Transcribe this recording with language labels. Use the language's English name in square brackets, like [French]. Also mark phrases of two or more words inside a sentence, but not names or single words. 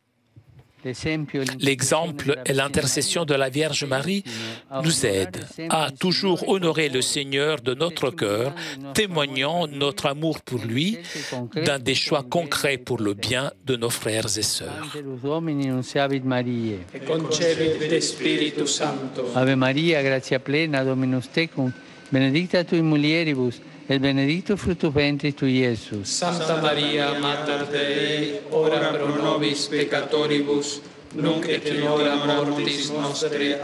[French] L'exemple et l'intercession de la Vierge Marie nous aident à toujours honorer le Seigneur de notre cœur, témoignant notre amour pour lui dans des choix concrets pour le bien de nos frères et sœurs. [Latin] Ave Maria, gratia plena, Dominus tecum, benedicta tui mulieribus, et benedictus fructus ventris tui, Iesus. Santa Maria, Mater Dei, ora pro nobis peccatoribus, nunc et in hora mortis nostre.